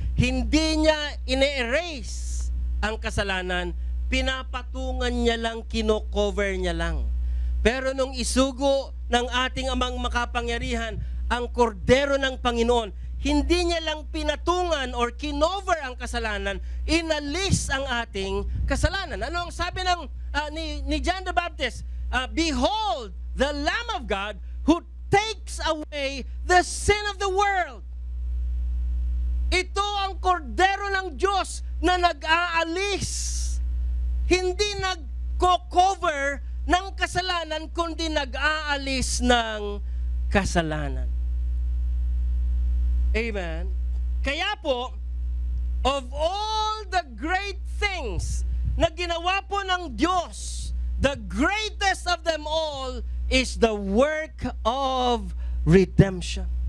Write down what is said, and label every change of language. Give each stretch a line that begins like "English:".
Filipino: Hindi niya ine-erase ang kasalanan, pinapatungan niya lang, kino-cover niya lang. Pero nung isugo ng ating amang makapangyarihan, ang kordero ng Panginoon, hindi niya lang pinatungan or kinover ang kasalanan, inalis ang ating kasalanan. Ano ang sabi ng ni John the Baptist?
English: Behold, the Lamb of God who takes away the sin of the world.
Filipino: Ito ang kordero ng Diyos na nag-aalis. Hindi nagko-cover ng kasalanan, kundi nag-aalis ng kasalanan. Amen. Kaya po,
English: of all the great things
Filipino: na ginawa po ng Diyos,
English: the greatest of them all is the work of redemption.